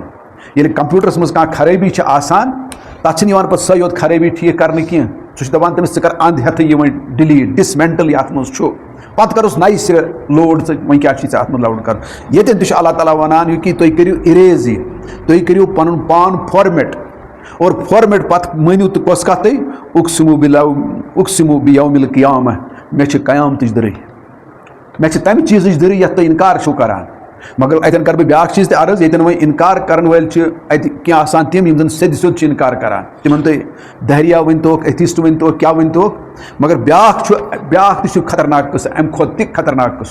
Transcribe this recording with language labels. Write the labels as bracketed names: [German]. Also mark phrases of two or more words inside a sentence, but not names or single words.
[Kashmiri] ییٚلہِ کمپیوٗٹرس منٛز کانٛہہ خرٲبی چھِ آسان تتھ چھِنہٕ یِوان پتہٕ سۄے یوت خرٲبی ٹھیٖک کرنہٕ کینٛہہ، سُہ چھُ دپان تٔمِس ژٕ کر انٛد ہٮ۪تھٕے یہِ وۄنۍ [English] delete dismantle [Kashmiri] یہِ اتھ منٛز چھُ، پتہٕ کروس نَیہِ سرٕ لوڈ ژٕ وۄنۍ کیٛاہ چھُے ژےٚ اتھ منٛز لوڈ کرُن. ییٚتٮ۪ن تہِ چھُ اللہ تعالیٰ ونان یہِ کہ تُہۍ کٔرِو اِریز یہِ، تُہۍ کٔرِو پنُن پان فارمیٹ. اور فارمیٹ پتہٕ مٲنِو تہٕ کۄس کتھ تُہۍ [Arabic] اُقسِمو بِیومِ القیامہ، [Kashmiri] مےٚ چھِ قیامتٕچ دٕرٕے، مےٚ چھِ تمہِ چیٖزٕچ دٕرٕے یتھ تُہۍ انکار چھِو کران. مگر اتٮ۪ن کرٕ بہٕ بیٛاکھ چیٖز تہِ عرض، ییٚتٮ۪ن وۄنۍ انکار کرن وٲلۍ چھِ اتہِ کینٛہہ آسان تِم یِم زن سیٚدِ سیوٚد چھِ انکار کران، تِمن تُہۍ دہریا ؤنۍتوکھ ایتھیسٹ ؤنۍتوکھ کیٛاہ ؤنۍتوکھ، مگر بیٛاکھ تہِ چھُ خطرناک قٕصہٕ، امہِ کھۄتہٕ تہِ خطرناک قٕصہٕ.